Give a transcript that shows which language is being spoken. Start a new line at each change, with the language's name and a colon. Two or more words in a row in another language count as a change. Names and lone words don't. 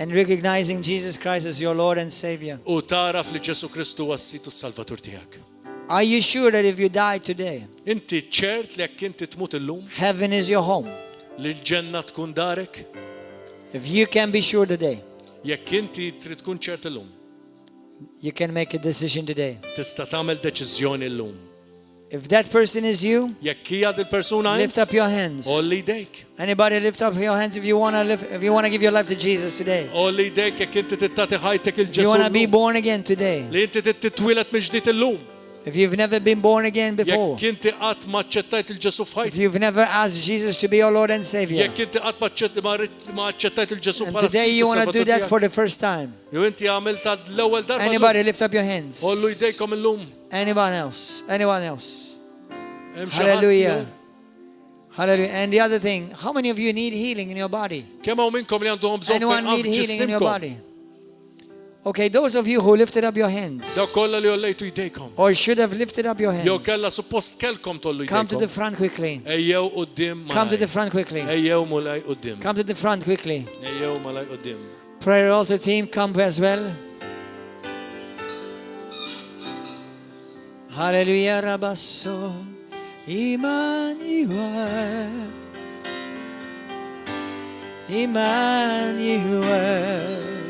English: and recognizing Jesus Christ as your Lord and Savior.
Maltese: U taraf li Ġesu Kristu huwa s-situ s-salvatur tiegħek.
English: Are you sure that if you die today,
Maltese: Inti ċert li jekk inti tmut illum,
English: heaven is your home?
Maltese: li l-ġenna tkun darek,
English: If you can be sure today,
Maltese: jekk inti trid tkun ċert illum,
English: you can make a decision today.
Maltese: tista' tagħmel deċiżjoni illum.
English: If that person is you,
Maltese: Jekk hija il-persuna
English: lift up your hands.
Maltese: olli jdejk.
English: Anybody lift up your hands if you want to give your life to Jesus today.
Maltese: Olli jdejk jekk inti tittati ħajtek
English: If you want to be
Maltese: il-Ġesu.
English: born again today.
Maltese: Li inti titwilet mill-ġdid illum.
English: If you've never been born again before.
Maltese: Jekk inti qatt ma ċċettajt il-Ġesu
English: If
Maltese: f'ħajtek.
English: you've never asked Jesus to be your Lord and Savior.
Maltese: Jekk inti qatt ma ċċettajt il-Ġesu
English: And
Maltese: bħala
English: today you want to
Maltese: s-Salvatur
English: do that
Maltese: tiegħek.
English: for the first time.
Maltese: Jew inti għamilta l-ewwel darba.
English: Anybody lift up your hands.
Maltese: Ollu jdejkom illum.
English: Anyone else? Anyone else?
Maltese: Hemm xi ħadd
English: Hallelujah.
Maltese: jew-
English: Hallelujah. And the other thing, how many of you need healing in your body?
Maltese: Kemm hawn minnkom li għandhom bżonn
English: Anyone
Maltese: fejn
English: need healing in your
Maltese: ġisimkom?
English: body? Okay, those of you who lifted up your hands,
Maltese: Daw kollha li ollejtu jdejkom.
English: or should have lifted up your
Maltese: Jew
English: hands,
Maltese: kella suppost kelkom tollu
English: come to the
Maltese: jdejkom.
English: front quickly.
Maltese: Ejjew qudiem
English: Come to the
Maltese: malaj.
English: front quickly.
Maltese: Ejjew mulaj qudiem.
English: Come to the front quickly.
Maltese: Ejjew malaj qudiem.
English: Prayer altar team, come as well. Hallelujah, Rabasso, Emmanuel, Emmanuel.